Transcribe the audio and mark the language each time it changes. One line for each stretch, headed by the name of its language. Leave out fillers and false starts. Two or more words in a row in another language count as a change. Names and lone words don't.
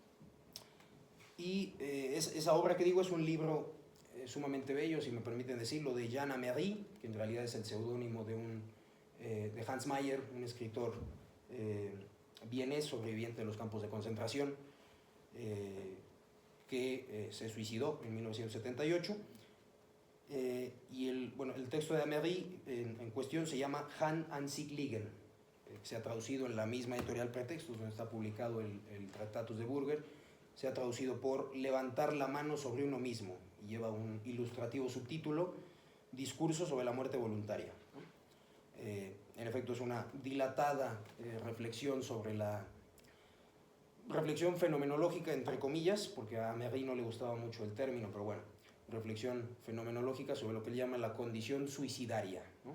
Spanish: Y esa obra que digo es un libro sumamente bello, si me permiten decirlo, de Jan Amery, que en realidad es el seudónimo de Hans Mayer, un escritor vienés sobreviviente de los campos de concentración, que se suicidó en 1978. Y el texto de Amery en cuestión se llama Han an sich liegen, que se ha traducido en la misma editorial Pretextos, donde está publicado el Tractatus de Burger, se ha traducido por levantar la mano sobre uno mismo, y lleva un ilustrativo subtítulo: Discurso sobre la muerte voluntaria. En efecto, es una dilatada reflexión sobre la reflexión fenomenológica, entre comillas, porque a Amery no le gustaba mucho el término, pero bueno, reflexión fenomenológica sobre lo que él llama la condición suicidaria, ¿no?